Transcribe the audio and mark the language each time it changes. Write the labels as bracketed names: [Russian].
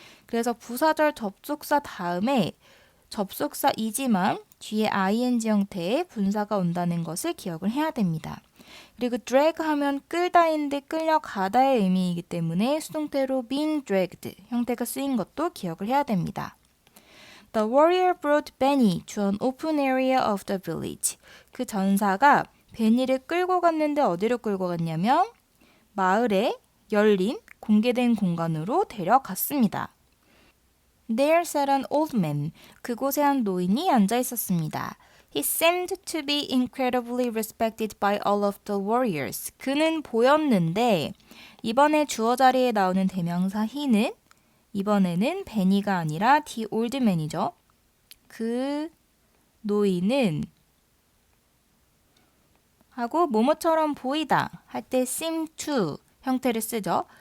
[Korean] 그래서 부사절 접속사 다음에 접속사이지만 뒤에 ing 형태의 분사가 온다는 것을 기억을 해야 됩니다. 그리고 drag 하면 끌다인데 끌려가다의 의미이기 때문에 수동태로 being dragged 형태가 쓰인 것도 기억을 해야 됩니다. [English] The warrior brought Benny to an open area of the village. [Korean] 그 전사가 베니를 끌고 갔는데 어디로 끌고 갔냐면 마을에 열린 공개된 공간으로 데려갔습니다. [English] There sat an old man. [Korean] 그곳에 한 노인이 앉아 있었습니다. [English] He seemed to be incredibly respected by all of the warriors. [Korean] 그는 보였는데 이번에 주어 자리에 나오는 대명사 he는 이번에는 베니가 아니라 the old man이죠. 그 노인은 하고 뭐뭐처럼 보이다 할 때 seem to 형태를 쓰죠.